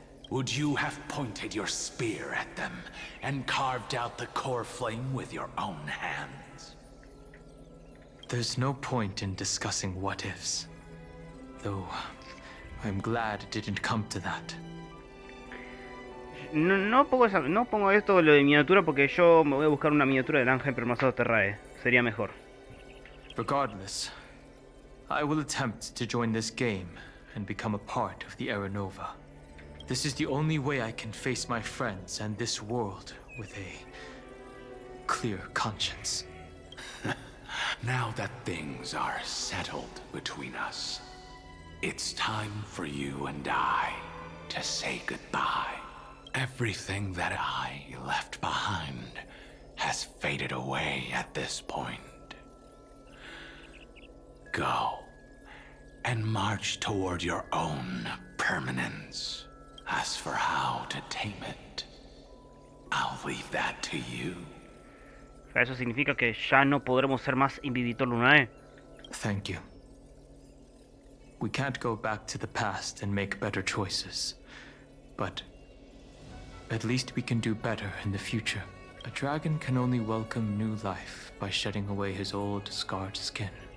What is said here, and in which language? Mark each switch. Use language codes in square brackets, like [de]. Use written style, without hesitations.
[en] Would you have pointed your spear at them and carved out the core flame with your own hands? There's no point in discussing what-ifs. Though, I'm glad it didn't come to that. [es] No pongo esto lo de miniatura porque yo me voy a buscar una miniatura del ángel Permansor Terrae. Sería mejor. [en] Regardless, I will attempt to join this game and become a part of the Era Nova. This is the only way I can face my friends and this world with a clear conscience. Now that things are settled between us, it's time for you and I to say goodbye. Everything that I left behind has faded away at this point. Go and march toward your own permanence. As for how to tame it, I'll leave that to you. [es] Eso significa que ya no podremos ser más Invivitor Lunae. [en] Thank you. We can't go back to the past and make better choices. But at least we can do better in the future. A dragon can only welcome new life by shedding away his old, scarred skin.